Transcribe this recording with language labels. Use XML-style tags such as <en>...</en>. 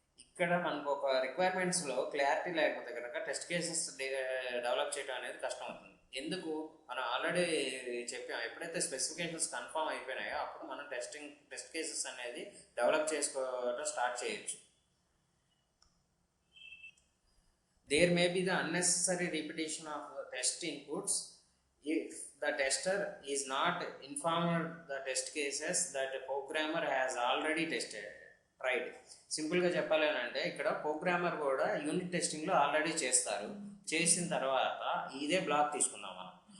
<te>ఇక్కడ మనకు ఒక రిక్వైర్మెంట్స్లో క్లారిటీ లేకపోతే కనుక టెస్ట్ కేసెస్ డెవలప్ చేయడం అనేది కష్టం అవుతుంది. ఎందుకు? మనం ఆల్రెడీ చెప్పాం, ఎప్పుడైతే స్పెసిఫికేషన్స్ కన్ఫర్మ్ అయిపోయినాయో అప్పుడు మనం టెస్ట్ కేసెస్ అనేది డెవలప్ చేసుకోవడం స్టార్ట్ చేయొచ్చు.</te> <en>There may be the unnecessary repetition of test inputs if the tester is not informed the test cases that the programmer has already tried.</en> <te>సింపుల్గా చెప్పాలి అంటే ఇక్కడ ప్రోగ్రామర్ కూడా యూనిట్ టెస్టింగ్లో ఆల్రెడీ చేస్తారు. చేసిన తర్వాత ఇదే బ్లాక్ తీసుకుందాం మనం.</te>